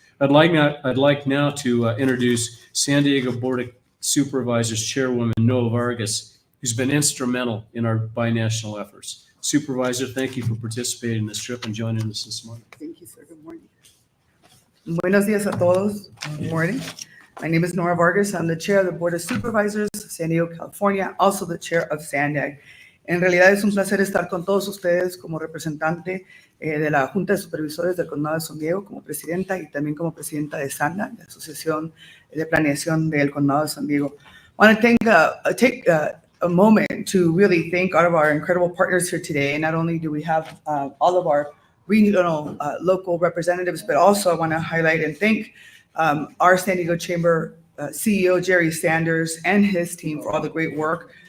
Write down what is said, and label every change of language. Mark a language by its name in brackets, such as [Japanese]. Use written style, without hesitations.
[English] I'd like now to introduce San Diego Board of Supervisors Chairwoman Noa Vargas, who's been instrumental in our binational efforts. Supervisor, thank you for participating in this trip and joining us this morning. Thank you, sir. Good morning. [Spanish] Buenos días a todos. [English] Good morning. My name is Nora Vargas. I'm the chair of the Board of Supervisors, San Diego, California, also the chair of SANDAG. [Spanish] En realidad es un placer estar con todos ustedes como representante de la Junta de Supervisores del Condado de San Diego, como presidenta y también como presidenta de SANDAG, la Asociación de Planeación del Condado de San Diego. [English] I want to take a moment to really thank all of our incredible partners here today. And not only do we have all of our regional local representatives, but also I want to highlight and thank our San Diego Chamber CEO, Jerry Sanders, and his team for all the great work.